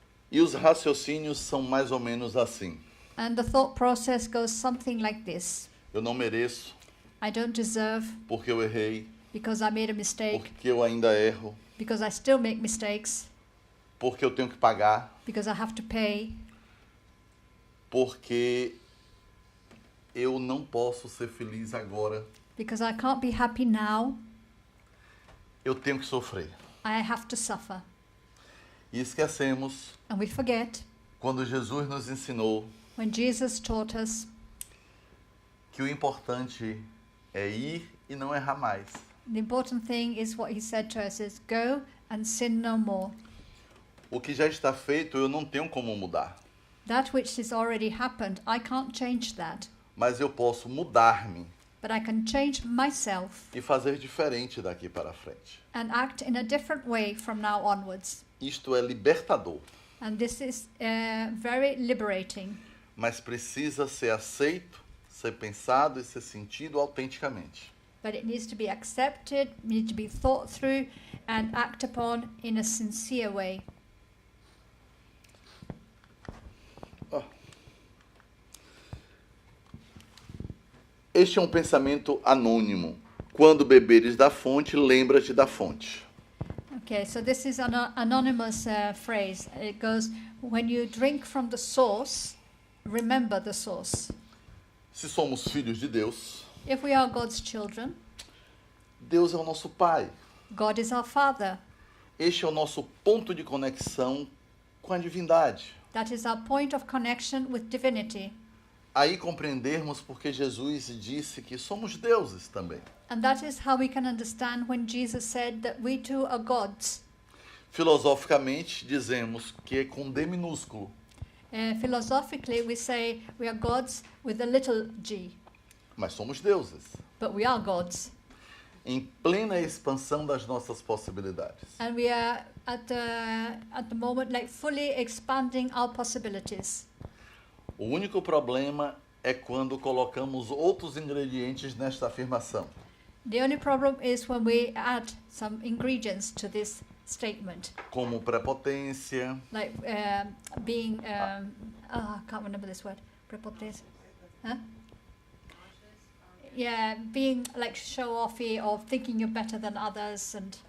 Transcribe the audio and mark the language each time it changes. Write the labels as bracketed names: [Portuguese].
[Portuguese] E os raciocínios são mais ou menos assim. [English] And the thought process goes something like this. [Portuguese] Eu não mereço, [English] I don't deserve [Portuguese] porque eu errei, [English] because I made a mistake, [Portuguese] porque eu ainda erro, [English] because I still make mistakes, [Portuguese] porque eu tenho que pagar, [English] because I have to pay, [Portuguese] porque eu não posso ser feliz agora, [English] because I can't be happy now, [Portuguese] eu tenho que sofrer. [English] I have to suffer. [Portuguese] E esquecemos [English] And we forget [Portuguese] quando Jesus nos ensinou [English] when Jesus taught us [Portuguese] que o importante é ir e não errar mais. [English] the important thing is what he said to us is go and sin no more. [Portuguese] O que já está feito eu não tenho como mudar, [English] That which has already happened, I can't change that. [Portuguese] mas eu posso mudar-me [English] But I can change myself [Portuguese] e fazer diferente daqui para frente. [English] and act in a different way from now onwards. [Portuguese] Isto é libertador, [English] And this is very liberating. [Portuguese] mas precisa ser aceito, ser pensado e ser sentido autenticamente. [English] But it needs to be accepted, needs to be thought through and acted upon in a sincere way. [Portuguese] Este é um pensamento anônimo. Quando beberes da fonte, lembra-te da fonte. [English] Okay, so this is an anonymous phrase. It goes, when you drink from the source, remember the source. [Portuguese] Se somos filhos de Deus, [English] If we are God's children, [Portuguese] Deus é o nosso Pai. [English] God is our Father. [Portuguese] Este é o nosso ponto de conexão com a divindade. [English] That is our point of connection with divinity. [Portuguese] Aí compreendermos porque Jesus disse que somos deuses também. [English] And that is how we can understand when Jesus said that we too are gods. [Portuguese] Filosoficamente, dizemos que é com D minúsculo. [English] Philosophically, we say we are gods with a little g, [Portuguese] Mas somos deuses, [English] but we are gods. [Portuguese] em plena expansão das nossas possibilidades. [English] And we are at the moment like fully expanding our possibilities. [Portuguese] O único problema é quando colocamos outros ingredientes nesta afirmação. [English] The only problem is when we add some ingredients to this statement, [Portuguese] Como prepotência, [English] like being, I can't remember this word, prepotence, huh? Yeah, being like show-offy or thinking you're better than others, and